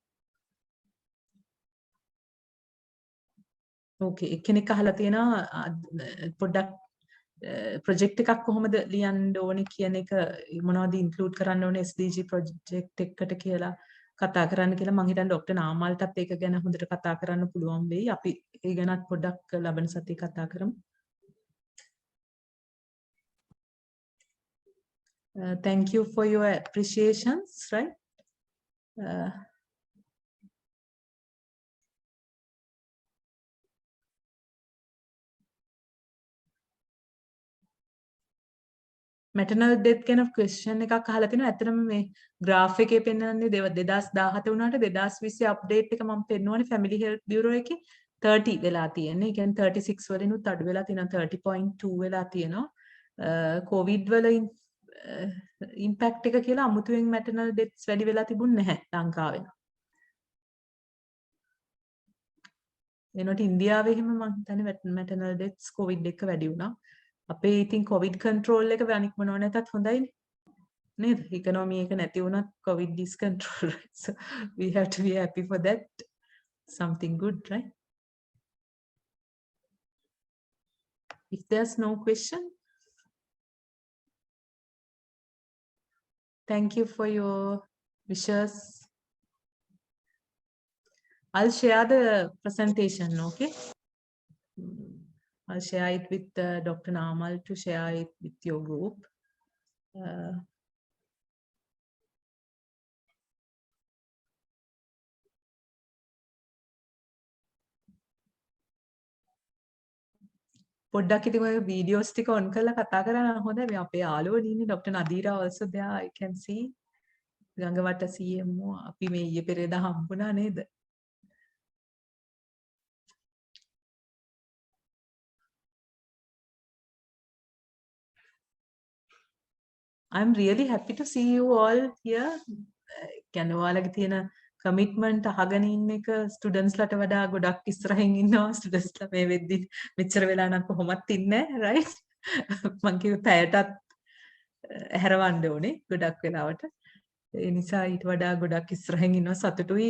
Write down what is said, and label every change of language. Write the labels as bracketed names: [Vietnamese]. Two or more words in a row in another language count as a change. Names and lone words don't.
[Sinhala] ඕකේ එක්කෙනෙක් අහලා තියෙනවා පොඩ්ඩක් ප්‍රොජෙක්ට් එකක් කොහොමද ලියන්න ඕනේ කියන එක මොනවද ඉන්ක්ලූඩ් කරන්න ඕනේ SDG ප්‍රොජෙක්ට් එකකට කියලා කතා කරන්න කියලා මම හිතන්නේ ડોක්ටර් නාමල්ටත් ඒක ගැන හොඳට කතා කරන්න පුළුවන් වෙයි. අපි ඒ ගැනත් පොඩ්ඩක් ලබන සතියේ කතා කරමු. [English] Thank you for your appreciations, right? maternal death [Sinhala] ගැන question එකක් අහලා තිනවා. ඇත්තටම මේ graph එකේ පෙන්නන්නේ 2017 වුණාට 2020 update එක මම පෙන්නුවානේ family health bureau එකේ 30 වෙලා තියෙන්නේ. ඒ කියන්නේ 36 වලිනුත් අඩු වෙලා තියෙනවා 30.2 වෙලා තියෙනවා. covid වල impact එක කියලා අමුතුවෙන් [English] maternal deaths [Sinhala] වැඩි වෙලා තිබුණ නැහැ ලංකාවේ. එනකොට ඉන්දියාවේ එහෙම මම හිතන්නේ [English] maternal deaths covid [Sinhala] එක වැඩි වුණා. අපේ ඉතින් [English] covid control [Sinhala] එක අනික් මොනවා නැතත් හොඳයිනේ. [English] නේද? economy [Sinhala] එක නැති වුණත් [English] covid is control, right? So we have to be happy for that. Something good, right? If there's no question, thank you for your wishes. I'll share the presentation, okay? I'll share it with Dr. Namal to share it with your group. [Sinhala] පොඩ්ඩක් ඉතින් ඔය වීඩියෝස් ටික ඔන් කරලා කතා කරන්න හොඳයි. මේ අපේ යාළුවෝ ඉන්නේ Dr. [English] Nadira also there, I can see. [Sinhala] ගංගවට CMO අපි මේ ඊයේ පෙරේදා හම්බුණා නේද? [English] I'm really happy to see you all here. [Sinhala] කියන්නේ ඔයාලගේ තියෙන කමිට්මන්ට් අහගෙන ඉන්න එක ස්ටුඩන්ට්ස් ලට වඩා ගොඩක් ඉස්සරහින් ඉන්නවා. ස්ටුඩන්ට්ස් ලා මේ වෙද්දි මෙච්චර වෙලා නම් කොහොමත් ඉන්නේ නැහැ, right? මං කිව්ව පැයටත් හැරවන්න ඕනේ ගොඩක් වෙලාවට. ඒ නිසා ඊට වඩා ගොඩක් ඉස්සරහින් ඉන්නවා සතුටුයි.